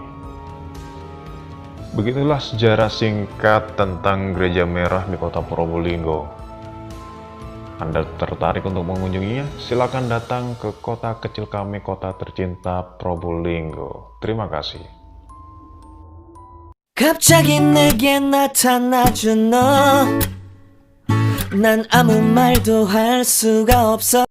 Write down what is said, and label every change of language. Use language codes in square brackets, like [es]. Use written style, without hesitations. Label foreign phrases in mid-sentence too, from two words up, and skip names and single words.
[id] Begitulah sejarah singkat tentang Gereja Merah di kota Probolinggo. Anda tertarik untuk mengunjunginya? Silakan datang ke kota kecil kami, kota tercinta Probolinggo. Terima kasih. [ko] 갑자기 내게 나타나준 너, 난 아무 말도 할 수가 없어.